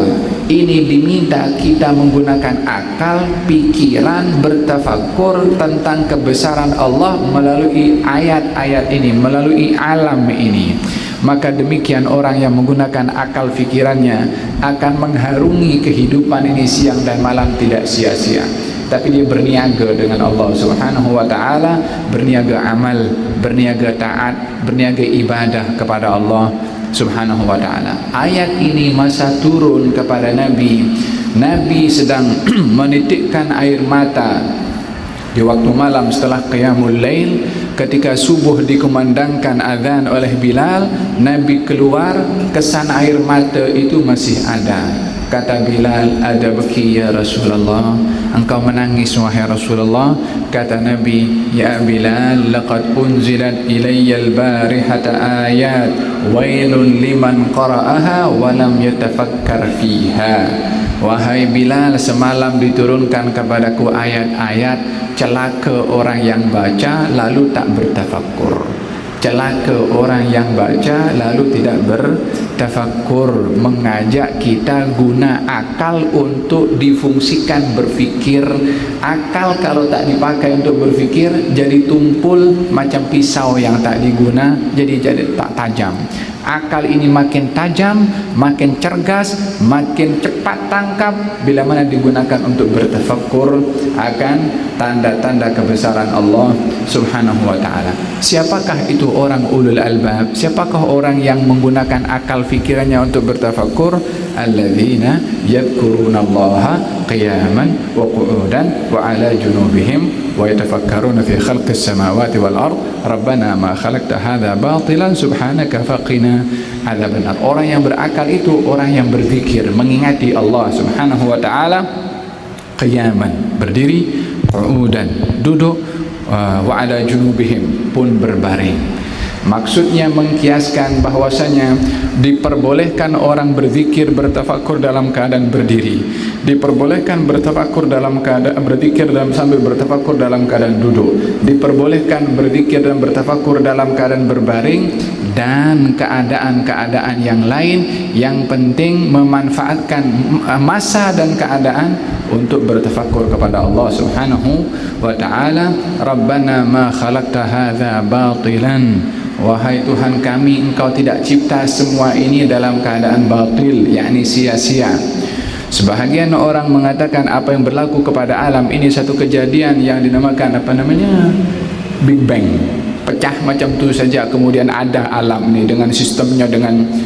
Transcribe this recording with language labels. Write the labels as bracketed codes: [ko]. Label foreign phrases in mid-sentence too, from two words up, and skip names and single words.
[ms] Ini diminta kita menggunakan akal, pikiran, bertafakur tentang kebesaran Allah melalui ayat-ayat ini, melalui alam ini. Maka demikian orang yang menggunakan akal fikirannya akan mengharungi kehidupan ini siang dan malam tidak sia-sia. Tapi dia berniaga dengan Allah [ar] سبحانه وتعالى, [ms] berniaga amal, berniaga taat, berniaga ibadah kepada Allah [ar] سبحانه وتعالى. [ms] Ayat ini masa turun kepada Nabi, Nabi sedang menitikkan air mata di waktu malam setelah [ar] قيام الليل. [ms] Ketika subuh dikumandangkan azan oleh Bilal, Nabi keluar, kesan air mata itu masih ada. Kata Bilal, ada [ar] بكي يا رسول الله, [ms] engkau menangis wahai Rasulullah. Kata Nabi, [ar] يا بلال لقد أنزلت علي البارحة آيات ويل لمن قرأها ولم يتفكر فيها. [ms] Wahai Bilal, semalam diturunkan kepadaku ayat-ayat, celaka orang yang baca lalu tak bertafakkur. Celaka orang yang baca lalu tidak bertafakkur. Mengajak kita guna akal untuk difungsikan berfikir. Akal kalau tak dipakai untuk berfikir jadi tumpul macam pisau yang tak diguna, jadi tak tajam. Akal ini makin tajam, makin cergas, makin cepat tangkap bila mana digunakan untuk bertafakkur akan tanda-tanda kebesaran Allah [ar] سبحانه وتعالى. [ms] Siapakah itu orang [ar] أولو الألباب? [ms] Siapakah orang yang menggunakan akal fikirannya untuk bertafakkur? [ar] الذين يذكرون الله قياما وقعودا وعلى جنوبهم ويتفكرون في خلق السماوات والأرض ربنا ما خلقت هذا باطلا سبحانك فقنا عذاب النار. [ms] Orang yang berakal itu orang yang berzikir, mengingati Allah [ar] سبحانه وتعالى, [ms] qiyaman, berdiri, qu'udan, duduk, [ar] وعلى جنوبهم, [ms] pun berbaring. Maksudnya mengkiaskan bahwasanya diperbolehkan orang berzikir, bertafakur dalam keadaan berdiri, diperbolehkan bertafakur dalam keadaan berzikir dan sambil bertafakur dalam keadaan duduk, diperbolehkan berzikir dan bertafakur dalam keadaan berbaring, dan keadaan-keadaan yang lain. Yang penting memanfaatkan masa dan keadaan untuk bertafakur kepada Allah [ar] سبحانه وتعالى. ربنا ما خلقت هذا باطلا, [ms] wahai Tuhan kami, engkau tidak cipta semua ini dalam keadaan batil, yakni sia-sia. Sebahagian orang mengatakan apa yang berlaku kepada alam ini satu kejadian yang dinamakan Big Bang, pecah macam tu saja, kemudian ada alam ini dengan sistemnya, dengan